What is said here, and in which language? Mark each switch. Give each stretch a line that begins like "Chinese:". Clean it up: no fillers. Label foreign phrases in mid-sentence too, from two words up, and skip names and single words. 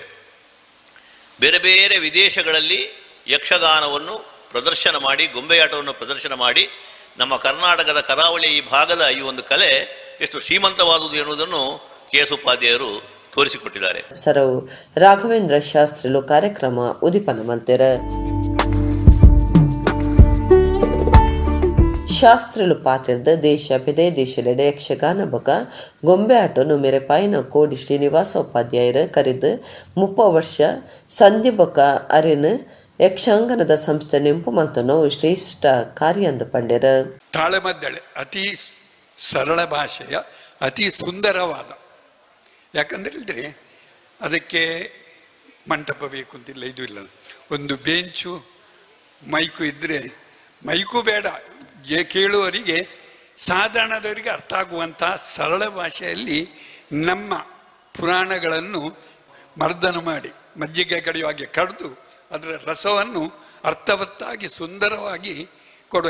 Kannada: ಬೇರೆ ಬೇರೆ ವಿದೇಶಗಳಲ್ಲಿ ಯಕ್ಷಗಾನವನ್ನು ಪ್ರದರ್ಶನ ಮಾಡಿ, ಗೊಂಬೆಯಾಟವನ್ನು ಪ್ರದರ್ಶನ ಮಾಡಿ ನಮ್ಮ ಕರ್ನಾಟಕದ ಕರಾವಳಿಯ ಈ ಭಾಗದ ಈ ಒಂದು ಕಲೆ ಎಷ್ಟು ಶ್ರೀಮಂತವಾದುದು ಎನ್ನುವುದನ್ನು KS ಉಪಾಧ್ಯಾಯರು ತೋರಿಸಿಕೊಟ್ಟಿದ್ದಾರೆ.
Tulu: ಸರವು ರಾಘವೇಂದ್ರ ಶಾಸ್ತ್ರಿಲು ಕಾರ್ಯಕ್ರಮ ಉದಿಪನ ಮಲ್ತೆರ. ಶಾಸ್ತ್ರಿಲು ಪಾತ್ರದ ದೇಶ ವಿದೇಶಲೆಡೆ ಯಕ್ಷಗಾನ ಬಕ ಗೊಂಬೆ ಆಟನು ಮೇರೆ ಪಾಯಿನ ಕೋಡಿ ಶ್ರೀನಿವಾಸ ಉಪಾಧ್ಯಾಯರ ಕರೆದು 30 ವರ್ಷ ಸಂಧಿ ಬಕ ಅರೆನು ಯಕ್ಷಾಂಗನದ ಸಂಸ್ಥೆ ನೆಂಪು ಮಲ್ತನೋ ಶ್ರೇಷ್ಠ ಕಾರ್ಯ ಅಂದು ಪಂಡ್ಯರ.
Kannada: ತಾಳಮದ್ದಳೆ ಅತಿ ಸರಳ ಭಾಷೆಯ ಅತಿ ಸುಂದರವಾದ, ಯಾಕಂದ್ರೆ ಇಲ್ದ್ರೆ ಅದಕ್ಕೆ ಮಂಟಪ ಬೇಕು ಅಂತಿಲ್ಲ, ಇದು ಇಲ್ಲ. ಒಂದು ಬೆಂಚು ಮೈಕು ಇದ್ದರೆ, ಮೈಕು ಬೇಡ, ಕೇಳುವವರಿಗೆ ಸಾಧಾರಣದವರಿಗೆ ಅರ್ಥ ಆಗುವಂಥ ಸರಳ ಭಾಷೆಯಲ್ಲಿ ನಮ್ಮ ಪುರಾಣಗಳನ್ನು ಮರ್ದನ ಮಾಡಿ ಮಜ್ಜಿಗೆ ಕಡಿಯುವಾಗೆ ಕಡಿದು ಅದರ ರಸವನ್ನು ಅರ್ಥವತ್ತಾಗಿ ಸುಂದರವಾಗಿ ಕೊಡುವ.